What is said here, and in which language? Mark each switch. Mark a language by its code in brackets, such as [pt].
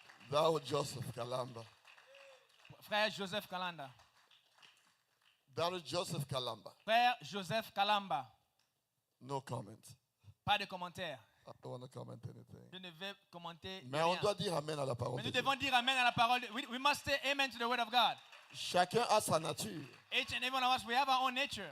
[en] Thou Joseph Kalamba. [fr] Frère Joseph Kalanda. [en] Thou Joseph Kalamba. [fr] Frère Joseph Kalamba. [en] No comment. [fr] Pas de commentaire. [en] I don't want to comment anything. [fr] Je ne vais commenter Mais on rien. doit dire Amen à la parole Mais de nous Dieu. devons dire Amen à la parole. [en] We must say Amen to the word of God. [fr] Chacun a sa nature. [en] Each and every one of us, we have our own nature.